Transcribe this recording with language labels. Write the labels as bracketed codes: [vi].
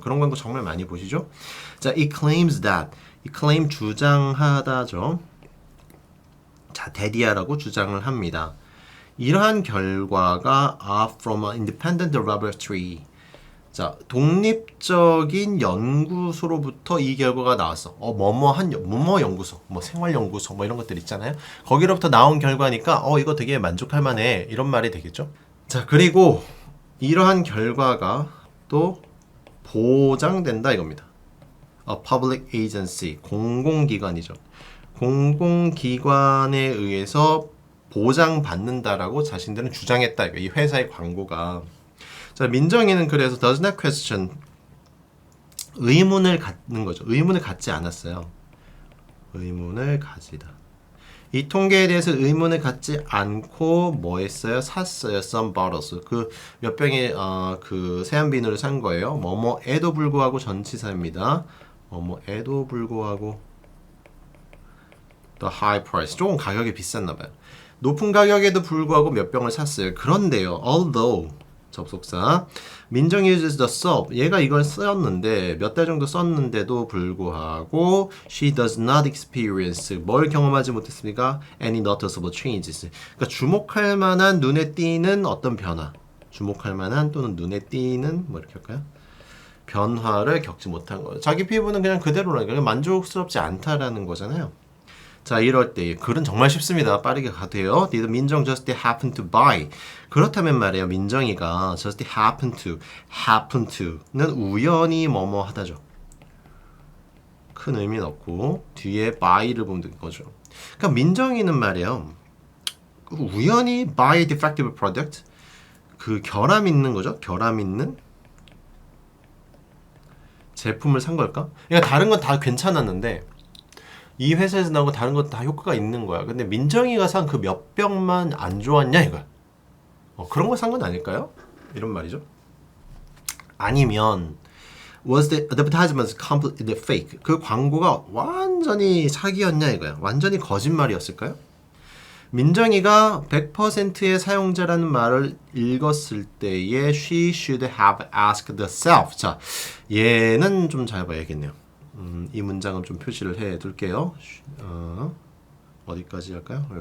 [ko] 그런 광고 정말 많이 보시죠? [en] 자, it claims that. [ko] 이 claim 주장하다죠. 자, 데디아라고 주장을 합니다. 이러한 결과가 [en] are from an independent laboratory. [ko] 자, 독립적인 연구소로부터 이 결과가 나왔어. 뭐뭐 연구소, 뭐 생활연구소, 뭐 이런 것들 있잖아요. 거기로부터 나온 결과니까, 이거 되게 만족할 만해. 이런 말이 되겠죠. 자, 그리고 이러한 결과가 또 보장된다 이겁니다. [en] A public agency, [ko] 공공기관이죠. 공공기관에 의해서 보장받는다라고 자신들은 주장했다. 이 회사의 광고가. 자, 민정이는 그래서 [en] does not question [ko] 의문을 갖는 거죠. 의문을 갖지 않았어요. 의문을 가지다. 이 통계에 대해서 의문을 갖지 않고 뭐 했어요? 샀어요. [en] Some bottles. [ko] 그 몇 병의 그 세안 비누를 산 거예요. 뭐뭐에도 불구하고 전치사입니다. 뭐뭐에도 불구하고 [en] the high price. [ko] 조금 가격이 비쌌나 봐요. 높은 가격에도 불구하고 몇 병을 샀어요. 그런데요. [en] Although [ko] 접속사 [en] 민정이 uses the soap. [ko] 얘가 이걸 썼는데 몇 달 정도 썼는데도 불구하고 [en] she does not experience [ko] 뭘 경험하지 못했습니까? [en] Any noticeable changes. [ko] 그러니까 주목할 만한 눈에 띄는 어떤 변화. 주목할 만한 또는 눈에 띄는 뭐 이렇게 할까요? 변화를 겪지 못한 거예요. 자기 피부는 그냥 그대로라니까 만족스럽지 않다라는 거잖아요. 자, 이럴 때 글은 정말 쉽습니다. 빠르게 가도요. [en] Did 민정 just happen to buy? [ko] 그렇다면 말이에요. 민정이가 just happen to는 우연히 뭐뭐 하다죠. 큰 의미는 없고 뒤에 buy를 보면 되는 거죠. 그러니까 민정이는 말이에요. 우연히 [en] buy defective product [ko] 그 결함 있는 거죠. 결함 있는 제품을 산 걸까? 그러니까 다른 건 다 괜찮았는데 이 회사에서 나오고 다른 건 다 효과가 있는 거야. 근데 민정이가 산 그 몇 병만 안 좋았냐 이거야. 그런 걸 산 건 아닐까요? 이런 말이죠. 아니면 [en] was the advertisement completely fake? [ko] 그 광고가 완전히 사기였냐 이거야. 완전히 거짓말이었을까요? 민정이가 100%의 사용자라는 말을 읽었을 때에 [en] she should have asked herself. [ko] 자, 얘는 좀 잘 봐야겠네요. 이 문장은 좀 표시를 해 둘게요. 어디까지 할까요?